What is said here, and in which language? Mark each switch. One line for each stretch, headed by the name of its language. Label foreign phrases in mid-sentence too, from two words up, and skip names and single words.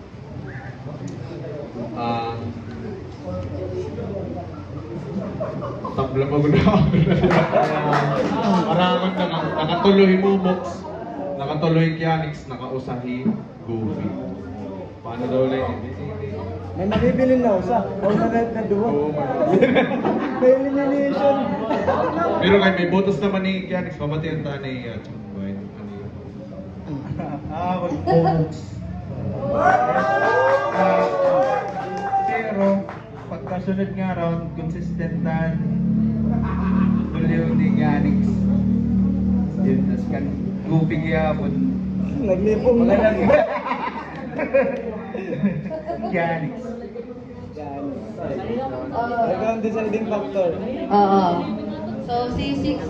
Hiligaynon: Tabla pa guna ako na maraming nakatuloy Momox, nakatuloy Yanix, nakausahi Goofy.
Filipino: Paano daw ulit?
Hiligaynon: May mabibili na usa. O na duwa. Oo, May elimination. pero kay may botos naman ni Yanix, pamatihan ta ni Chungboy. Momox. Pero, pagkasunod nga round, consistentan, tuloy ni Yanix. Yun, tas kan Goofy gyapon. Naglipong na lang. Yanix. Ikaw ang
English: deciding factor.
Hiligaynon: Oo. So, si Sixer